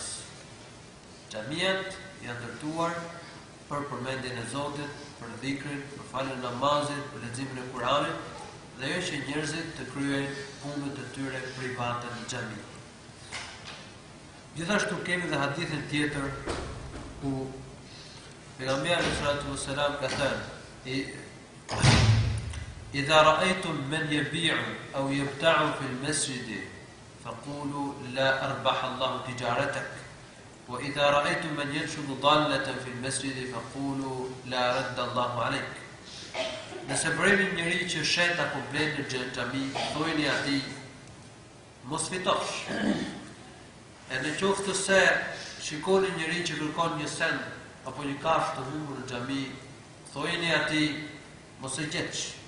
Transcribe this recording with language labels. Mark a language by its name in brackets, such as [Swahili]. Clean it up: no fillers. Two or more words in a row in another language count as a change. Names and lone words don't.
[Albanian] Xhamiat janë ndërtuar për përmendjen e Zotit, për dhikrin, për faljen e namazit, për leximin e Kuranit, dhe jo që njerëzit të kryejnë punët e tyre private në xhami. Gjithashtu kemi dhe hadithin tjetër ku pejgamberi [Arabic] صلى الله عليه وسلم [Albanian] ka thënë: [Arabic] "إذا رأيتم من يبيع أو يبتاع في المسجد فقولوا لا أربح الله تجارتك وإذا رأيتم من ينشد ضالة في المسجد فقولوا لا رد الله عليك." [Albanian] Nëse vëreni njëri që shet apo blen në xhami, thojeni atij: "Mos fitosh." E në qoftë se shikoni njëri që kërkon një send apo një kafshë të humbur në xhami, thojeni atij: "Mos e gjeç.